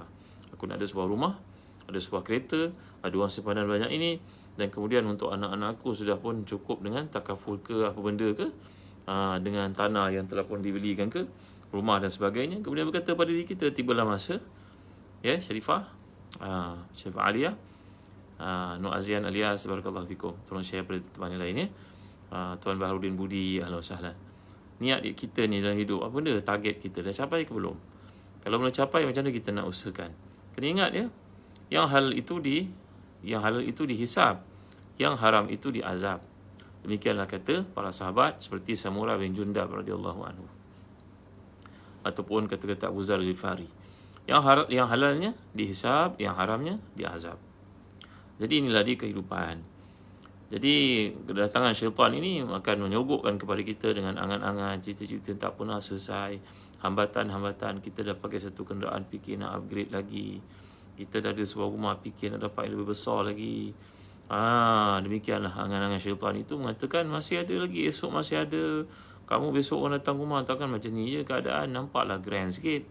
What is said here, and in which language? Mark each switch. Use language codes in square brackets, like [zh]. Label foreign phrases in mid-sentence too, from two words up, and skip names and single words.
[ms] Aku nak ada sebuah rumah, ada sebuah kereta, ada wang simpanan banyak ini, dan kemudian untuk anak-anak aku sudah pun cukup dengan takaful ke apa benda ke, dengan tanah yang telah pun dibelikan ke, rumah dan sebagainya. Kemudian berkata pada diri kita, tibalah masa ya Syarifah, Syarifah Aliyah, Nur Azian Alias, [ar] بارك الله فيكم. [ms] Tolong share pada teman yang lain ya. Tuan Baharudin Budi, [ar] أهلاً وسهلاً. [ms] Niat kita ni dalam hidup, apa benda target kita dah capai ke belum? Kalau belum capai, macam mana kita nak usahakan? Kena ingat ya, yang halal itu dihisab, yang haram itu diazab. Demikianlah kata para sahabat seperti Samurah bin Jundab [ar] رضي الله عنه, [ms] ataupun kata-kata Abu Dzar Ghifari. Yang halalnya dihisab, yang haramnya diazab. Jadi inilah dia kehidupan. Jadi kedatangan syaitan ini akan menyogokkan kepada kita dengan angan-angan, cita-cita tak pernah selesai, hambatan-hambatan. Kita dah pakai satu kenderaan, fikir nak upgrade lagi. Kita dah ada sebuah rumah, fikir nak dapat yang lebih besar lagi. Demikianlah angan-angan syaitan itu mengatakan masih ada lagi, esok masih ada. Kamu besok orang datang rumah, takkan macam ni je keadaan, nampaklah grand sikit.